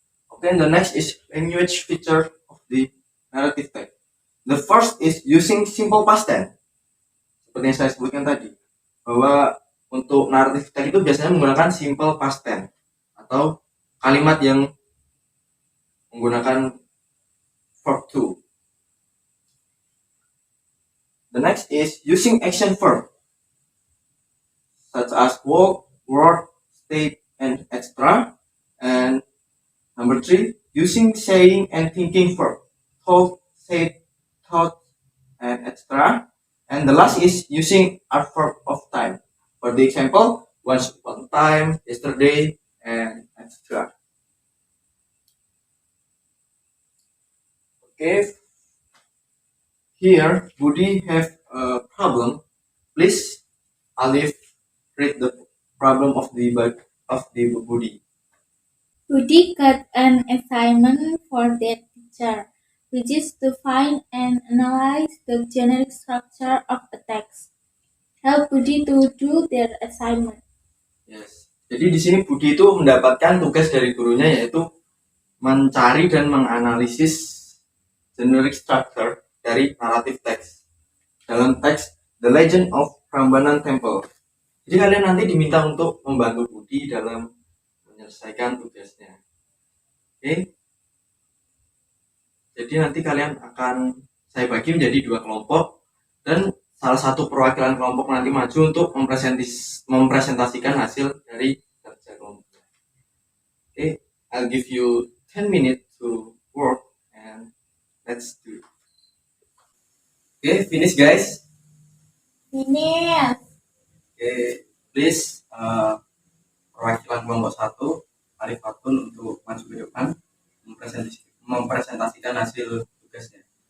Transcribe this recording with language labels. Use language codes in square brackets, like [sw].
[en] Okay, the next is language feature of the narrative text. The first is using simple past tense. [id] Seperti yang saya sebutkan tadi, bahwa untuk narrative text itu biasanya menggunakan simple past tense atau kalimat yang menggunakan verb to. [en] The next is using action verb such as walk, work, state, and etc. And number 3, using saying and thinking verb, thought, said, thought, and etc. And the last is using adverb of time. For the example, once upon a time, yesterday, and etc. Okay. Here, Budi have a problem. Please, Alif, read the problem of the Budi. Woody got an assignment for that teacher, which is to find and analyze the generic structure of a text. Help Woody to do their assignment. Yes. [id] Jadi di sini Budi itu mendapatkan tugas dari gurunya yaitu mencari dan menganalisis generic structure dari naratif teks dalam teks The Legend of Prambanan Temple. Jadi kalian nanti diminta untuk membantu Budi dalam menyelesaikan tugasnya. Oke. Jadi nanti kalian akan saya bagi menjadi 2 kelompok dan salah satu perwakilan kelompok nanti maju untuk mempresentasikan hasil dari kerja kelompok. [en] Oke, I'll give you 10 minutes to work and let's do it. Okay, finish guys. Finish. [id] Okay, please perwakilan kelompok 1 Arif Fatun untuk maju ke depan mempresentasikan hasil tugasnya.